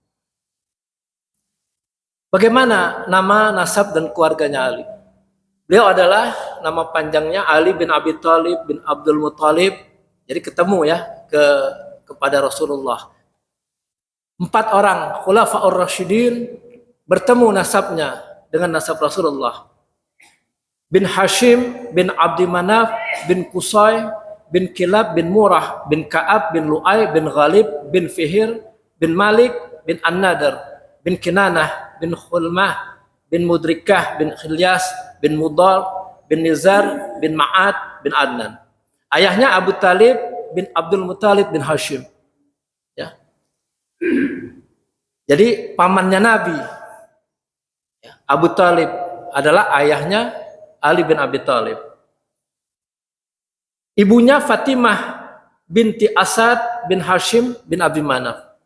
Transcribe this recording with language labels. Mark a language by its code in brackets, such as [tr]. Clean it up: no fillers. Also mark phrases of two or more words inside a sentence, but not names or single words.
[id] Bagaimana nama, nasab, dan keluarganya Ali? Beliau adalah nama panjangnya Ali bin Abi Thalib bin Abdul Muthalib. Jadi ketemu ya kepada Rasulullah. 4 orang Khulafaur Rasyidin bertemu nasabnya dengan nasab Rasulullah. Bin Hashim bin Abdi Manaf bin Qusay bin Kilab bin Murrah bin Ka'ab bin Lu'ay bin Ghalib bin Fihir bin Malik bin An-Nadar bin Kinanah bin Khulmah bin Mudrikah bin Khilyas bin Mudar bin Nizar bin Ma'ad bin Adnan. Ayahnya Abu Talib bin Abdul Muthalib bin Hashim. Ya. Jadi pamannya Nabi. Ya. Abu Talib adalah ayahnya Ali bin Abi Thalib. Ibunya Fatimah binti Asad bin Hashim bin Abi Manaf.